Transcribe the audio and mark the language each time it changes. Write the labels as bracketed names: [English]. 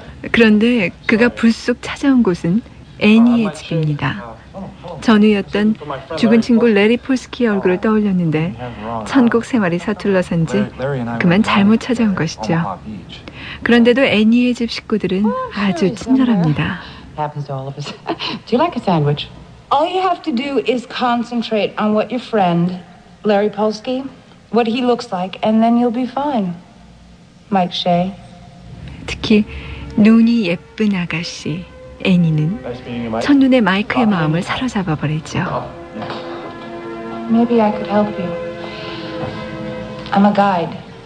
[Korean] 그런데 그가 불쑥 찾아온 곳은 애니의 집입니다. 전우였던 죽은 친구 래리 폴스키의 얼굴을 떠올렸는데 천국 생활이 서툴러서인지 그만 잘못 찾아온 것이죠. 그런데도 애니의 집 식구들은 아주 친절합니다. [English] Do you like a sandwich? All you have to do is concentrate on what your friend Larry Polsky, what he looks like, and then you'll be fine. Mike Shay. [Korean] 특히 눈이 예쁜 아가씨 애니는 첫눈에 마이크의 마음을 사로잡아 버리죠. [English] Maybe I could help you. I'm a guide.